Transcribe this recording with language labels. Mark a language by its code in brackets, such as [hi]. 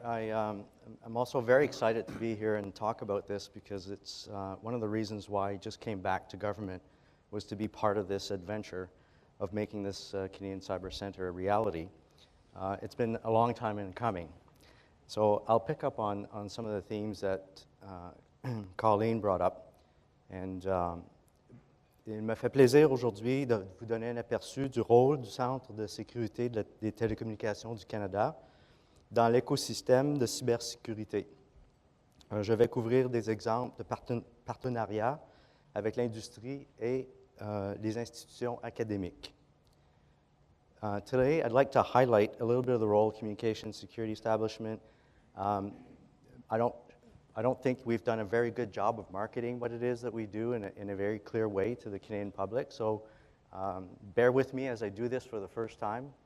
[en] I'm also very excited to be here and talk about this because it's one of the reasons why I just came back to government was to be part of this adventure of making this Canadian Cyber Centre a reality. It's been a long time in coming. So I'll pick up on some of the themes that Colleen brought up. [fr] And il me fait plaisir aujourd'hui de vous donner un aperçu du rôle du Centre de sécurité des télécommunications du Canada dans l'écosystème de cybersécurité. Je vais couvrir des exemples de partenariats avec l'industrie et les institutions académiques. [en] Today, I'd like to highlight a little bit of the role of communication security establishment. I don't think we've done a very good job of marketing what it is that we do in a very clear way to the Canadian public. So bear with me as I do this for the first time.